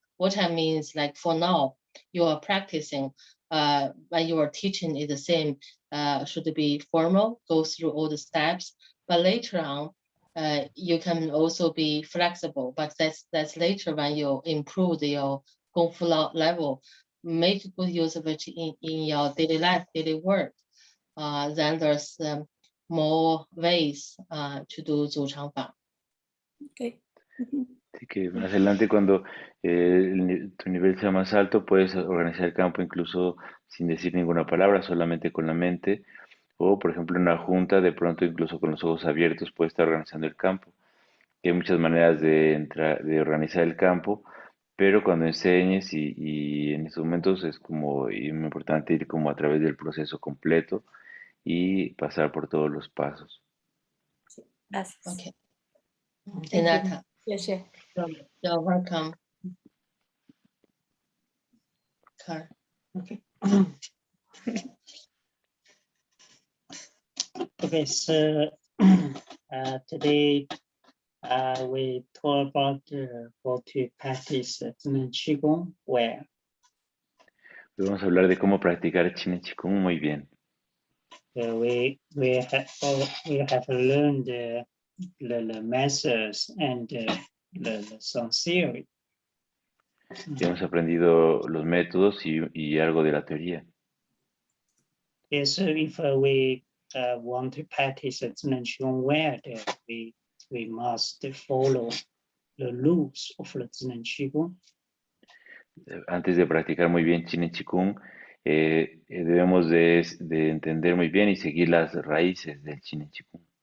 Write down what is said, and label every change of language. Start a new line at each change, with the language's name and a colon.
English: What I mean is, like, for now, you are practicing, when you are teaching is the same, should be formal, go through all the steps, but later on, you can also be flexible, but that's later when you improve your Kung Fu level, make good use of it in your daily life, daily work. Then there's more ways to do Zuchang Fa. Okay.
Spanish: Así que más adelante, cuando tu nivel sea más alto, puedes organizar el campo incluso sin decir ninguna palabra, solamente con la mente. O, por ejemplo, en una junta, de pronto incluso con los ojos abiertos, puedes estar organizando el campo. Hay muchas maneras de organizar el campo, pero cuando enseñes y en esos momentos es como muy importante ir como a través del proceso completo y pasar por todos los pasos. Gracias.
English: Okay. Thank Hinata, Yes, yeah. you're welcome. Karl. Okay. Okay, so today we talk about how to practice ZhiNeng QiGong well.
Spanish: Hoy vamos a hablar de cómo practicar ZhiNeng QiGong muy bien.
English: We have learned the methods and some theory.
Spanish: Ya hemos aprendido los métodos y algo de la teoría.
English: Yes, so if we want to practice ZhiNeng QiGong well, we must follow the rules of the ZhiNeng QiGong.
Spanish: Antes de practicar muy bien ZhiNeng QiGong, debemos de entender muy bien y seguir las raíces del ZhiNeng QiGong.